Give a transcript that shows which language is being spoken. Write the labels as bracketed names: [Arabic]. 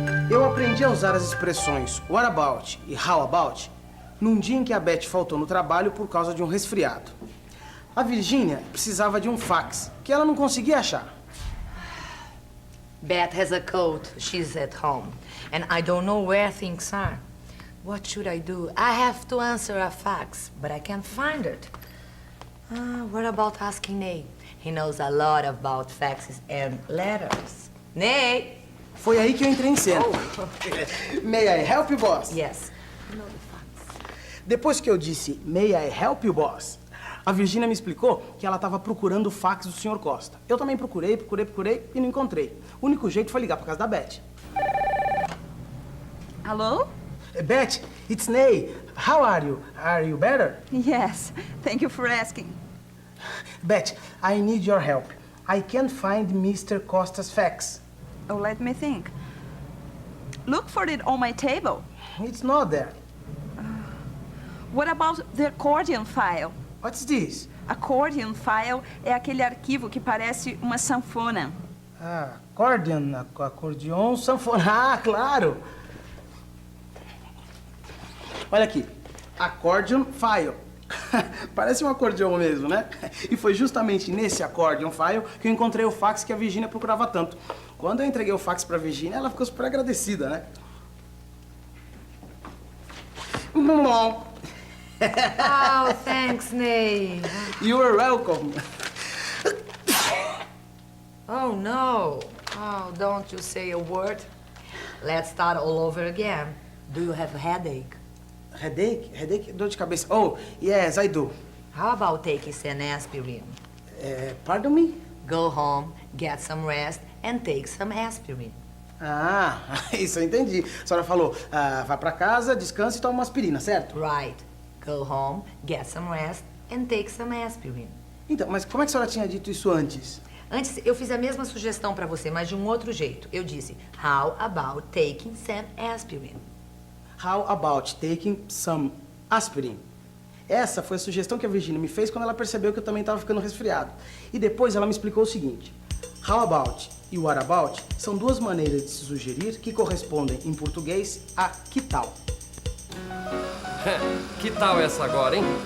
[Portuguese] Eu aprendi a usar as expressões what about e how about num dia em que a Beth faltou no trabalho por causa de um resfriado. A Virgínia precisava de um fax, que ela não conseguia achar. [English] Beth has a cold. She's at home. And I don't know where things are. What should I do? I have to answer a fax, but I can't find it. What about asking Ney? He knows a lot about faxes and letters. Ney! [Portuguese] Foi aí que eu entrei em cena. [English] May I help you, boss? Yes. I know the fax. [Portuguese] Depois que eu disse [English] May I help you, boss? [Portuguese] A Virgínia me explicou que ela estava procurando o fax do Sr. Costa. Eu também procurei e não encontrei. O único jeito foi ligar para casa da Beth. [English] Hello? Beth, it's Ney. How are you? Are you better? Yes, thank you for asking. Beth, I need your help. I can't find Mr. Costa's fax. Oh, let me think. Look for it on my table. It's not there. What about the accordion file? What's this? [Portuguese] Accordion file é aquele arquivo que parece uma sanfona. Acordeon, sanfona. Ah, claro! Olha aqui. Accordion file. Parece um acordeão mesmo, né? E foi justamente nesse accordion file que eu encontrei o fax que a Virgínia procurava tanto. Quando eu entreguei o fax pra Virgínia, ela ficou super agradecida, né? Bom. [English] Oh, thanks, Ney. You are welcome. Oh, no. Oh, don't you say a word. Let's start all over again. Do you have a headache? Headache? Headache? [Portuguese] Dor de cabeça. [English] Oh, yes, I do. How about taking some aspirin? Pardon me? Go home, get some rest, and take some aspirin. [Portuguese] Ah, isso eu entendi. A senhora falou, vai pra casa, descansa e toma uma aspirina, certo? [English] Right. Go home, get some rest, and take some aspirin. [Portuguese] Então, mas como é que a senhora tinha dito isso antes? Antes, eu fiz a mesma sugestão pra você, mas de um outro jeito. Eu disse, [English] how about taking some aspirin? How about taking some aspirin? [Portuguese] Essa foi a sugestão que a Virgínia me fez quando ela percebeu que eu também estava ficando resfriado. E depois ela me explicou o seguinte. How about e what about são duas maneiras de se sugerir que correspondem em português a que tal. Que tal essa agora, hein?